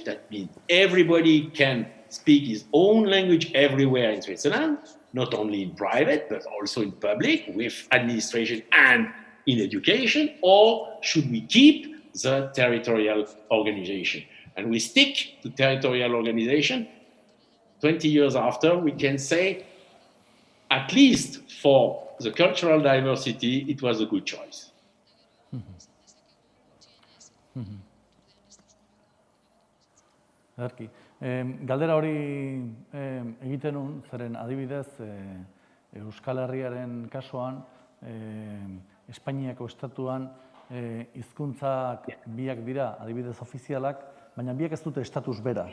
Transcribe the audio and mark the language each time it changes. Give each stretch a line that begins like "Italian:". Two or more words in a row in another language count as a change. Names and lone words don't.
English: That means everybody can speak his own language everywhere in Switzerland, not only in private, but also in public, with administration and in education, or should we keep the territorial organization? And we stick to territorial organization. 20 years after, we can say, at least for the cultural diversity, it was a good choice.
Basque: Erki, galdera hori egiten nun, zeren adibidez, Euskal Herriaren kasuan, Espainiako estatuan, hizkuntzak biak dira, adibidez ofizialak, baina biak ez dute estatus bera.